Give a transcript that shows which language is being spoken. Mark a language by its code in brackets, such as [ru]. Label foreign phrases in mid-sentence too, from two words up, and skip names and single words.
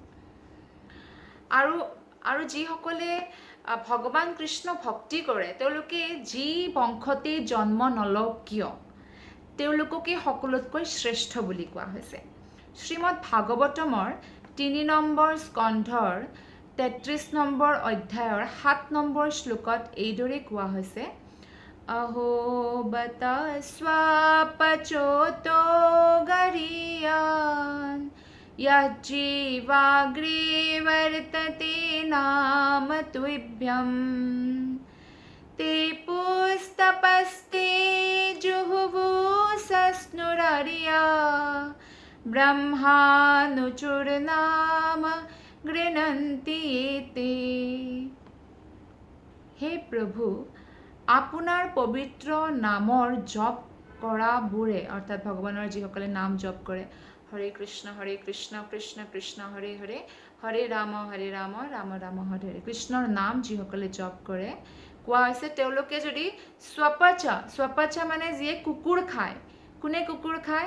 [as] আৰু যিসকলে ভগৱান কৃষ্ণ ভক্তি কৰে তেওঁলোকে যি বংশতেই জন্ম নলওক কিয় তেওঁলোককে সকলোতকৈ শ্ৰেষ্ঠ বুলি কোৱা হৈছে। শ্ৰীমদ ভাগৱতমৰ 3 নম্বৰ স্কন্ধৰ 33 নম্বৰ অধ্যায়ৰ 7 নম্বৰ শ্লোকত এইদৰে কোৱা হৈছে, [sa] अहो बत स्वापचोतो गरीयान् यज्जीवाग्रे वर्तते नाम तुभ्यं ते पुस्तपस्ते जुहुवु सस्नुरर्या ब्रह्मानुचुर्नाम गृह्णन्ति ते। हे प्रभु, [as] আপোনাৰ পবিত্ৰ নামৰ জপ কৰাবোৰে, অৰ্থাৎ ভগৱানৰ যিসকলে নাম জপ কৰে, হৰে কৃষ্ণ কৃষ্ণ কৃষ্ণ হৰে হৰে, হৰে ৰাম ৰাম ৰাম হৰে হৰে, কৃষ্ণৰ নাম যিসকলে জপ কৰে, কোৱা হৈছে তেওঁলোকে যদি স্বপাচা মানে যিয়ে কুকুৰ খায়, কোনে কুকুৰ খায়?